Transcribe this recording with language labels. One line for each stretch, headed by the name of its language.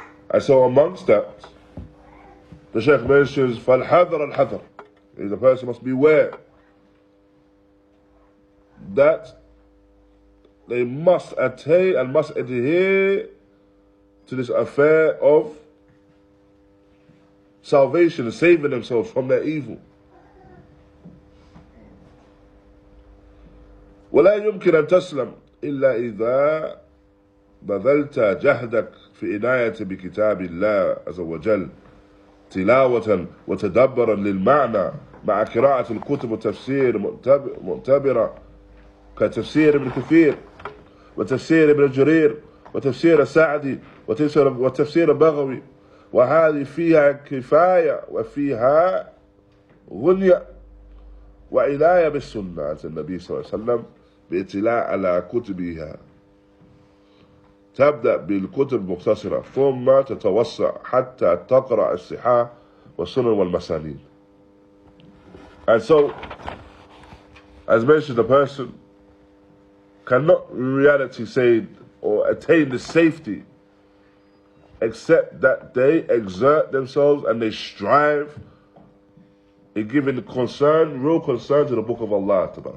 English: And so amongst that, the Shaykh mentions,
Arabic: فَالْحَذَرَ الْحَذَرَ,
English: the person must beware that they must attain and must adhere to this affair of salvation and saving themselves from their evil.
Arabic: ولا يمكن أن تسلم إلا إذا بذلت جهدك في عناية بكتاب الله عز وجل تلاوة وتدبرا للمعنى مع قراءة الكتب والتفسير مؤتبرة كتفسير ابن كثير وتفسير ابن جرير وتفسير السعدي وتفسير البغوي، وهذه فيها كفاية وفيها غنية وعناية بالسنة النبي صلى الله عليه وسلم باطلاع على كتبها. تبدأ بالكتب المختصرة ثم تتوسع حتى تقرأ الصحاح والسنن والمسانيد.
English: And so, as mentioned, the person cannot in reality say or attain the safety except that they exert themselves and they strive in giving concern, real concern to the Book of Allah,